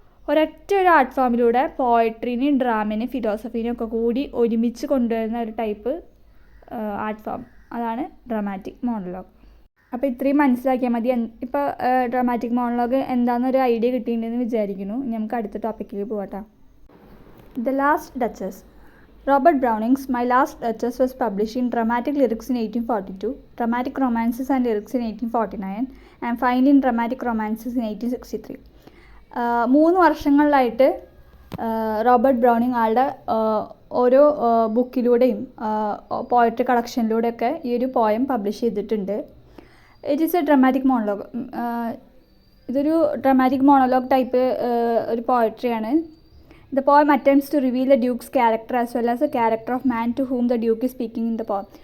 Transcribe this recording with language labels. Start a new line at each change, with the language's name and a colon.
Malayalam: ഒരൊറ്റ ഒരു ആർട്ട് ഫോമിലൂടെ പോയട്രീനെയും ഡ്രാമേനെയും ഫിലോസഫീനെയും ഒക്കെ കൂടി ഒരുമിച്ച് കൊണ്ടുവരുന്ന ഒരു ടൈപ്പ് ആർട്ട് ഫോം, അതാണ് ഡ്രമാറ്റിക് മോണോലോഗ്. അപ്പോൾ ഇത്രയും മനസ്സിലാക്കിയാൽ മതി. ഇപ്പോൾ ഡ്രമാറ്റിക് മോണോലോഗ് എന്താണെന്നൊരു ഐഡിയ കിട്ടിയിട്ടുണ്ടെന്ന് വിചാരിക്കുന്നു. നമുക്ക് അടുത്ത ടോപ്പിക്കിലേക്ക് പോകട്ടെ. The last duchess.
English: Robert Browning's My Last Duchess was published in Dramatic Lyrics in 1842, Dramatic Romances and Lyrics in 1849, and finally in Dramatic Romances in 1863.
Malayalam: 3 വർഷങ്ങളിലായിട്ട് Robert Browning ആളുടെ ഓരോ ബുക്കിലൂടെയും പോയട്രി കളക്ഷനിലൂടെയൊക്കെ ഈ ഒരു poem publish ചെയ്തിട്ടുണ്ട്.
English: It is a dramatic monologue.
Malayalam: ഇതൊരു dramatic monologue type ഒരു പോയട്രിയാണ്.
English: The poem attempts to reveal the Duke's character as well as the character of man to whom the Duke is speaking in the poem.